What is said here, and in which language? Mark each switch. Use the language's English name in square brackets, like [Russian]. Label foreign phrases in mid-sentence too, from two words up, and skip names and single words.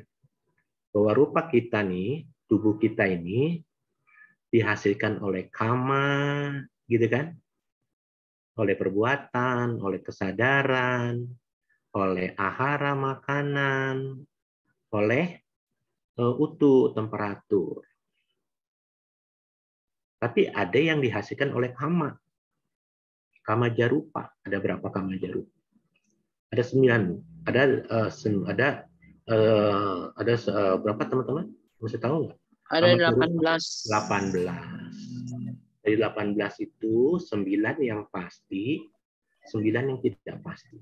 [Indonesian] Bahwa rupa kita nih, tubuh kita ini dihasilkan oleh kama, gitu kan? Oleh perbuatan, oleh kesadaran, oleh ahara makanan, oleh utuh temperatur. Tapi ada yang dihasilkan oleh kama. [Pali] Kama jarupa. [Indonesian] Ada berapa [Pali] kama jarupa? [Indonesian] Ada 9. Ada berapa teman-teman? Masih tahu nggak? Ada 18. 18. Dari 18 itu 9 yang pasti, 9 yang tidak pasti.